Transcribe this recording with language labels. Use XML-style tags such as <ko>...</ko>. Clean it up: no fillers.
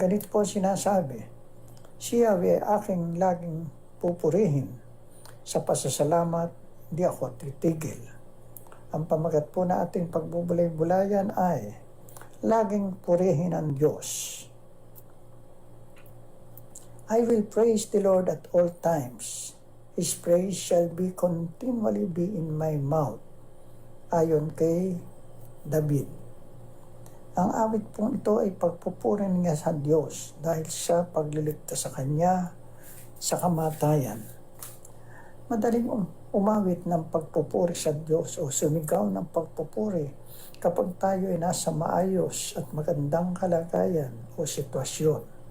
<tl>Ganito po sinasabi, "Siya ay aking laging pupurihin. Sa pasasalamat, di ako titigil." Ang pamagat po na ating pagbubulay-bulayan ay laging purihin ang Diyos.</tl> <en>I will praise the Lord at all times. His praise shall be continually be in my mouth.</en> <tl>Ayon kay David. Ang awit pong ito ay pagpupuri niya sa Diyos dahil sa pagliligtas sa Kanya sa kamatayan. Madaling umawit ng pagpupuri sa Diyos o sumigaw ng pagpupuri kapag tayo ay nasa maayos at magandang kalagayan o sitwasyon.</tl>